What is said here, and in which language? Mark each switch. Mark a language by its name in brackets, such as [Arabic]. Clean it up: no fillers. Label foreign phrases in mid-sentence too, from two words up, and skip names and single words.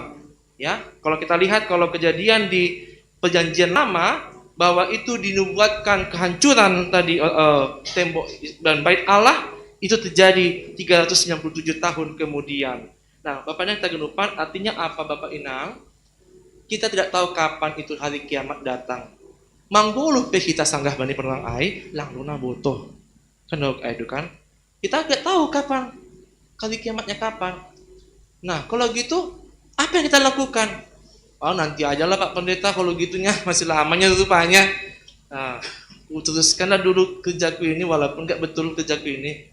[Indonesian] Ya, kalau kita lihat kalau kejadian di perjanjian lama bahwa itu dinubuatkan kehancuran tadi tembok dan bait Allah itu terjadi 397 tahun kemudian. Nah, Bapak Inang kita genupan artinya apa Bapak Inang? Kita tidak tahu kapan itu hari kiamat datang. [Batak Simalungun] Mangguluh pe kita sanggah bani perang ai, lang luna botoh. [Indonesian] Kan itu kan? Kita tidak tahu kapan hari kiamatnya kapan. Nah, kalau gitu apa yang kita lakukan? Oh, nanti aja lah Pak Pendeta kalau gitunya masih lamanya rupanya. Nah, teruskanlah dulu kerjaku ini walaupun nggak betul kerjaku ini.